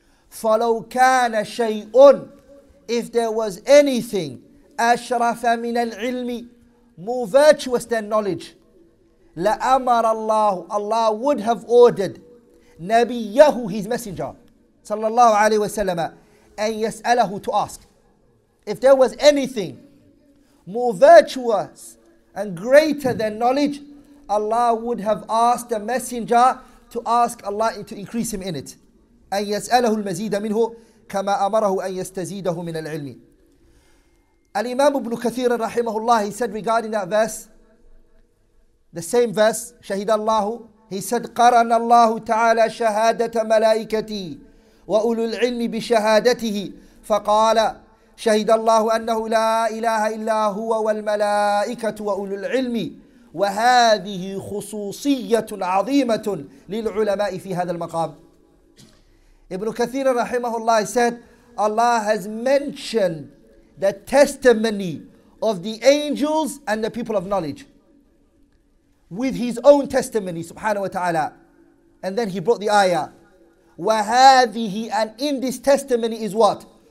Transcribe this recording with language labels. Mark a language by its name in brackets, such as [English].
[Arabic] فلو كان شيء, [English] if there was anything [Arabic] أشرف من العلم, [English] more virtuous than knowledge, [Arabic] لأمر الله, [English] Allah would have ordered [Arabic] نبيه, [English] His messenger [Arabic] صلى الله عليه وسلم, أن يسأله, [English] to ask. If there was anything more virtuous and greater than knowledge, Allah would have asked the messenger to ask Allah to increase him in it. [Arabic] أن يسأله المزيد منه كما أمره أن يستزيده من العلم. [English] Al-Imam Ibn Kathir rahimahullah, he said regarding that verse, the same verse, [Arabic] شهد الله, [English] he said [Arabic] قرن الله تعالى شهادة ملائكته وأولو العلم بشهادته فقال شهد الله أنه لا إله إلا هو والملائكة وأولو العلم وهذه خصوصية عظيمة للعلماء في هذا المقام. [English] Ibn Kathir rahimahullah said, Allah has mentioned the testimony of the angels and the people of knowledge with his own testimony subhanahu wa ta'ala. And then he brought the ayah. وَهَذِهِ, and in this testimony is what?